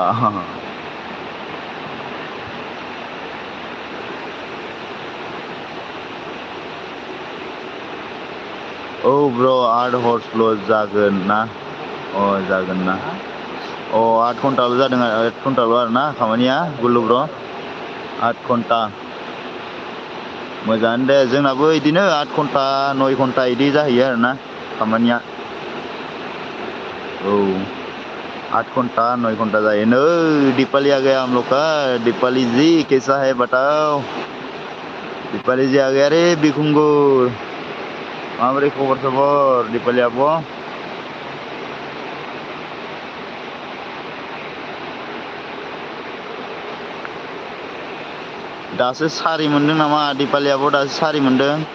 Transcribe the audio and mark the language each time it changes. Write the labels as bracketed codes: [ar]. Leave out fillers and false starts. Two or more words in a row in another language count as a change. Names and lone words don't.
[en] Oh bro, 8 hors [brx] जागोन ना? जागोन ना? 8 घन्टाल' जादों, 8 घन्टाल' आरोना खामानिया गुल्लु ब्र, 8 घन्टा। मोजाङानो दे, जोंनाबो बिदिनो 8 घन्टा 9 घन्टा बिदि जाहैयो आरोना खामानिया। औ 8 घन्टा 9 घन्टा जायो। [hi] नै दीपाली आ गया हम लोग का। दीपाली जी कैसा है बताओ? दीपाली जी आ गया रे बिखुंगुर। [brx] माबोरै खबर सबर दीपाली आब'? दासो सारि मोनदों नामा दीपाली आब'? दासो सारि मोनदों।